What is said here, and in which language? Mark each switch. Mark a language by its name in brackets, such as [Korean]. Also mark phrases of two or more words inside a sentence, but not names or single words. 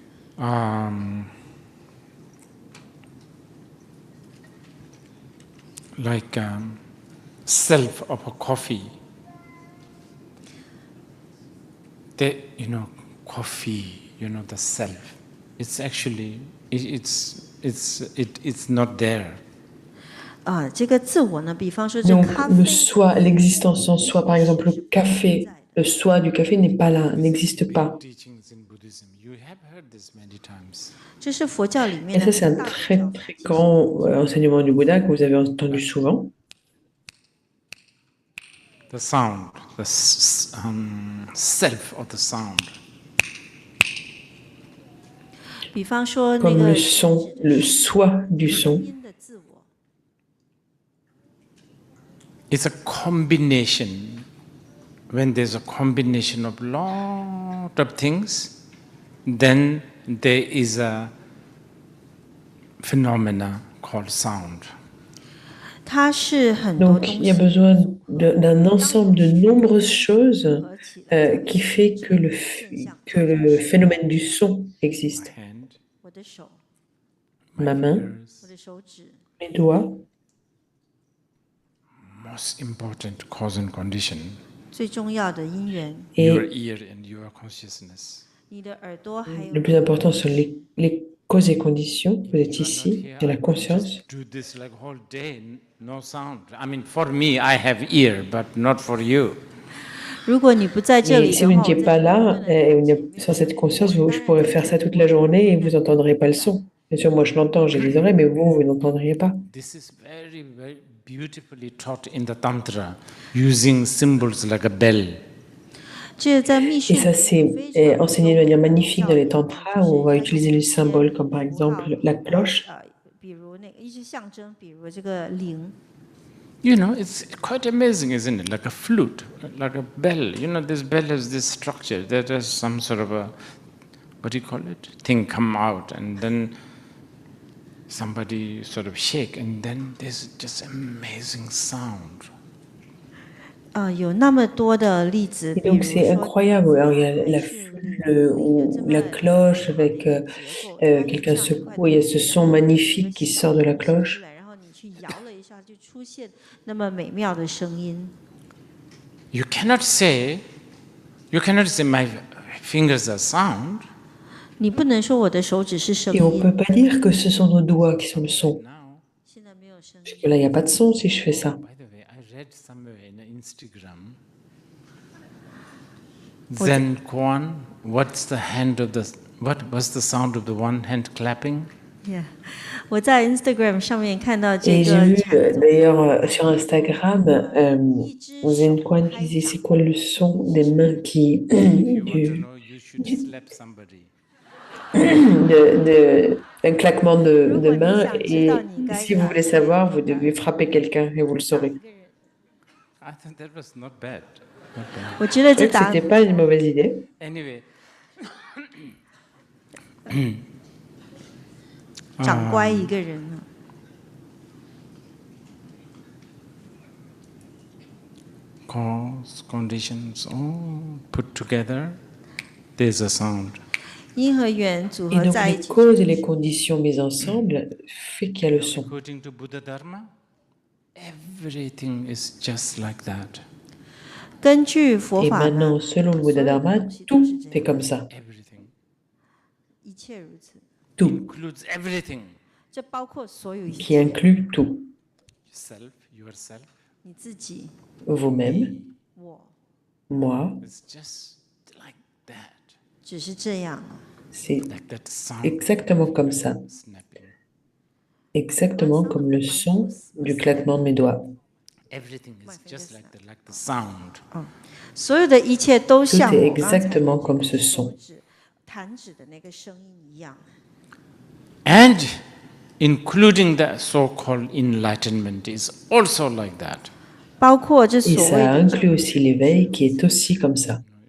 [English] like self of a coffee. Coffee, the self. It's actually, it's not there. [Chinese] 这个自我呢，比方说这 [French] Donc [Chinese] 咖 [French] le [Chinese] 啡， [French] soi, l'existence en soi, par exemple le café, le soi du café n'est pas là, n'existe pas. [English] Teachings in Buddhism, you have heard this many times. [Chinese] 这是佛教里 [French] Et [Chinese] 面的 [French] ça, c'est [Chinese] 很 [French] un [Chinese] 大的 [French] très [Chinese] 教 [French] très grand enseignement du Bouddha que vous avez entendu souvent. [English] The sound, the self of the sound. [Chinese] 比方说那 [French] Comme [Chinese] 个 [French] le son, le soi du son. [Chinese] 音的自我， [English] It's a combination. When there's a combination of lot of things, then there is a phenomena called sound. [Chinese] 它是很多 [French] Donc [Chinese] 东 [French] il y a [Chinese] 西 [French] besoin d'un ensemble de nombreuses choses qui fait que le phénomène du son existe. [English] Hand, [Chinese] 我的手， [French] Ma main, [Chinese] 我的手指， [French] mes doigts, [English] most important cause and condition. [Chinese] 最重要的因缘， [English] Your [French] et [English] ear and your consciousness. [Chinese] 你的耳朵还有 [French] le plus important sont les causes et conditions. Vous êtes [English] You are not [French] ici, [English] here, [French] il y a la [English] I could [French] conscience. [English] just do this like whole day, no sound. I mean, for me, I have ear, but not for you. [Chinese] 如果你不在这 [French] Et [Chinese] 里 [French] si [Chinese] 的 [French] vous [Chinese] 话， [French] n'étiez [Chinese] 我 [French] pas [Chinese] 在 [French] là, et vous n'êtes sans cette conscience, je pourrais faire ça toute la journée et vous n'entendrez pas le son. Bien sûr, moi je l'entends, j'ai des oreilles, mais vous n'entendriez pas. [English] This is very, very beautifully taught in the Tantra, using symbols like a bell. [Chinese] 这在密 [French] Et [Chinese] 训 [French] ça, c'est enseigné de manière magnifique dans les tantras où on va utiliser les symboles comme par exemple la cloche. [Chinese] 比如那个一些象征，比如这个铃， [English] It's quite amazing, isn't it? Like a flute, like a bell. This bell has this structure. There is some sort of a, what do you call it? Thing come out, and then somebody sort of shake, and then there's just amazing sound. [Chinese] 有那么多的例子， [French] Et [Chinese] 比如 [French] donc c'est [Chinese] 说 [French] incroyable. Alors, il y a la flûte ou la cloche avec quelqu'un secoue. Il y a ce son magnifique qui sort de la cloche. [Chinese] 然后你去摇了一下，就出现那么美妙的声音。 [English] You cannot say my fingers are sound. [Chinese] 你不能说我的手指是声 [French] Et on ne [Chinese] 音， [French] peut pas dire que ce sont nos doigts qui sont le son. [Chinese] 现在没有声 [French] Parce [Chinese] 音。 [French] que là, il n'y a pas de son si je fais ça. [English] By the way, I read somewhere in Instagram, Zen Koan, what's the sound of the one hand clapping? Yeah. [Chinese] 我在 Instagram 上面看到这 [French] Et j'ai [Chinese] 个 [French] vu d'ailleurs sur Instagram, Zen Quan qui disait c'est quoi le son des mains qui [English] You want to know, you should slap somebody. [French] un claquement de mains et si vous voulez savoir, vous devez frapper quelqu'un et vous le saurez. [English] I thought that was not bad. Not bad. [Chinese] 我觉得 [French] Je [Chinese] 这 [French] crois que [Chinese] 答 [French] c'était pas une mauvaise idée. [English] Anyway, [Chinese] 长乖一个人了。 [English] cause, conditions, all put together, there's a sound. [Chinese] 因和缘组 [French] Et [Chinese] 合 [French] donc [Chinese] 在一 [French] les [Chinese] 起， [French] causes et les conditions mises ensemble fait qu'il y a le son. [English] According to Buddha Dharma, everything is just like that. [Chinese] 根据佛 [French] Et [Chinese] 法呢， [French] maintenant, selon le Bouddha Dharma, tout est comme ça. [English] Everything [Chinese] 一切如此， [French] Tout, [English] includes everything. [Chinese] 这包括所有一 [French] qui [Chinese] 切， [French] inclut tout. [English] Yourself, [Chinese] 你自己、 [French] Vous-même, [Chinese] 我， [French] moi, [English] it's just like that. [Chinese] 只是这样。 [French] c'est [English] Like that sound [French] exactement comme ça. [English] snapping. [French] Exactement comme le son du claquement de mes doigts. [English] Everything is just like the sound. [Chinese] 所有的一切都 [French] Tout [Chinese] 像 [French] est [Chinese] 我刚才 [French] exactement comme ce son. [Chinese] 弹指的那个声音一样。 [English] And including the so-called enlightenment is also like that. [Chinese] 包括这 [French] Et [Chinese] 所谓 [French] ça [Chinese] 的 [French] inclut aussi l'éveil qui est aussi comme ça.